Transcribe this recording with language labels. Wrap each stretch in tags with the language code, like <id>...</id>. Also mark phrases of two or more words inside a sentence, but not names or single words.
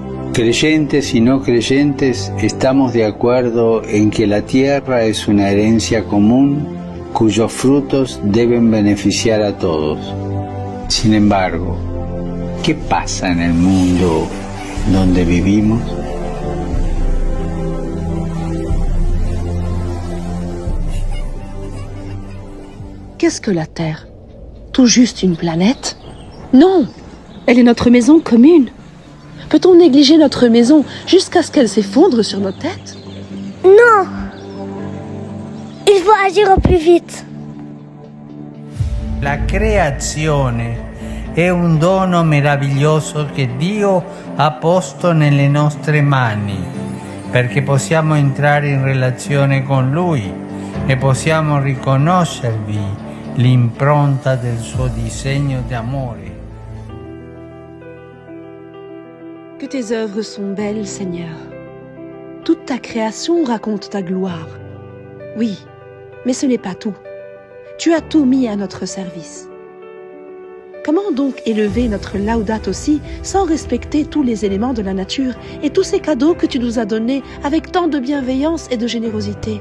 <es>Creyentes y no creyentes estamos de acuerdo en que la tierra es una herencia común cuyos frutos deben beneficiar a todos. Sin embargo, ¿qué pasa en el mundo donde vivimos?</es> <fr>Qu'est-ce que la Terre? Tout juste une planète? Non, elle est notre maison commune. Peut-on négliger notre maison jusqu'à ce qu'elle s'effondre sur nos têtes? Non! Il faut agir au plus vite.</fr> <it>La creazione è un dono meraviglioso che Dio ha posto nelle nostre mani, perché possiamo entrare in relazione con Lui e possiamo riconoscervi l'impronta del suo disegno d'amore.</it> <fr>Que tes œuvres sont belles, Seigneur. Toute ta création raconte ta gloire. Oui, mais ce n'est pas tout. Tu as tout mis à notre service. Comment donc élever notre Laudato Si sans respecter tous les éléments de la nature et tous ces cadeaux que tu nous as donnés avec tant de bienveillance et de générosité?</fr>